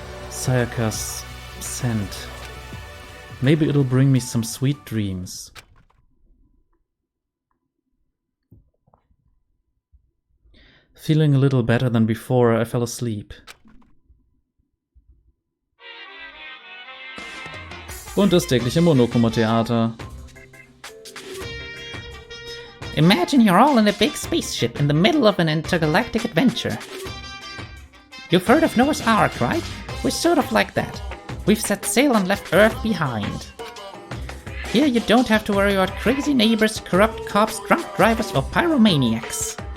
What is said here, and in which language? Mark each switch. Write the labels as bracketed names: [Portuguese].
[English] Sayaka's scent. Maybe it'll bring me some sweet dreams. Feeling a little better than before, I fell asleep. [German] Und das tägliche Monokuma-Theater. [English] Imagine you're all in a big spaceship in the middle of an intergalactic adventure. You've heard of Noah's Ark, right? We're sort of like that. We've set sail and left Earth behind. Here you don't have to worry about crazy neighbors, corrupt cops, drunk drivers, or pyromaniacs.